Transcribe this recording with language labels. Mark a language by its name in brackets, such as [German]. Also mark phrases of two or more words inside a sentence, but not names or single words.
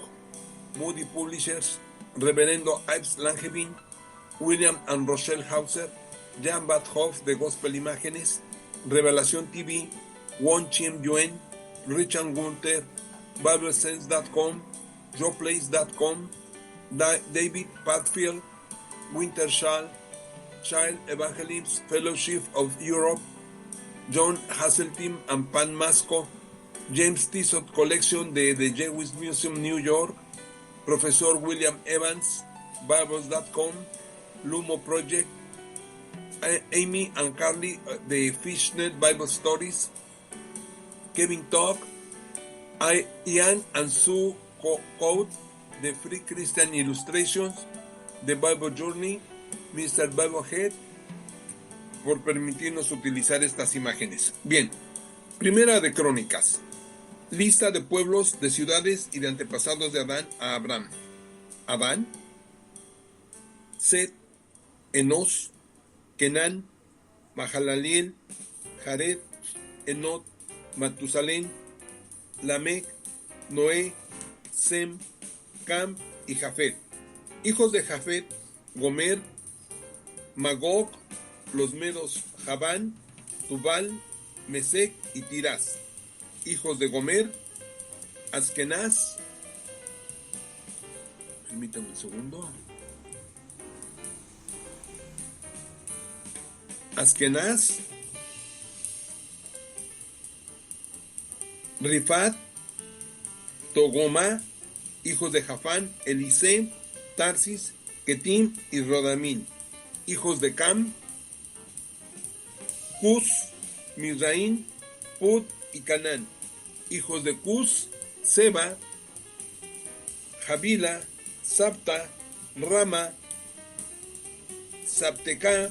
[Spanish] Moody Publishers, Reverendo Ives Langevin, William and Rochelle Hauser, Jan Bad Hoff de Gospel Imágenes, Revelación TV, Won Chim Yuen, Richard Gunther, BibleSense.com, JoePlace.com, David Padfield, Wintershall, Child Evangelism Fellowship of Europe, John Hasseltine and Pan Masco, James Tissot Collection de The Jewish Museum, New York, Profesor William Evans, Bibles.com, Lumo Project, Amy and Carly de Fishnet Bible Stories, Kevin Talk, Ian and Sue Code de Free Christian Illustrations, The Bible Journey, Mr. Biblehead, por permitirnos utilizar estas imágenes. Bien, Primera de Crónicas. Lista de pueblos, de ciudades y de antepasados de Adán a Abraham. Adán, Set, Enos, Kenán, Mahalaleel, Jared, Enot, Matusalén, Lamec, Noé, Sem, Cam y Jafet. Hijos de Jafet, Gomer, Magog, los medos Javán, Tubal, Mesec y Tirás. Hijos de Gomer, Askenaz, permítame un segundo, Askenaz, Rifat, Togomá, hijos de Jafán, Elisé, Tarsis, Ketim y Rodamín. Hijos de Cam, Cus, Mizraín, Put y Canán. Hijos de Cus, Seba, Javila, Sapta, Rama, Sapteca.